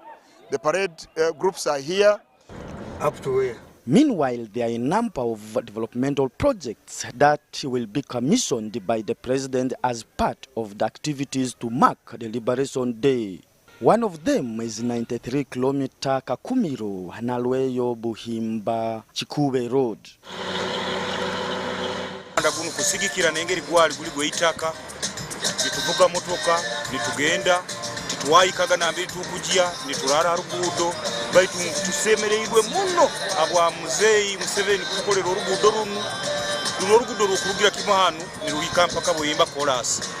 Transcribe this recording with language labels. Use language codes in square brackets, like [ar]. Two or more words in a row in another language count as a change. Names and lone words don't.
[en] The parade groups are here. Up to where? Meanwhile, there are a number of developmental projects that will be commissioned by the president as part of the activities to mark the Liberation Day. One of them is 93-kilometer Kakumiro Nalweyo Buhimba Chikube Road. [nyo] Ndaguno kusigikira nengeri gwali guli goitaka nituvuga motoka nitugenda titwayikaga nambi tukujia niturara rugudo baitu tusemereirwe muno abwa muzeyi Museveni kukolera orugudo runo rukurugira kimahanu niruhika mpaka Buhimba Chorus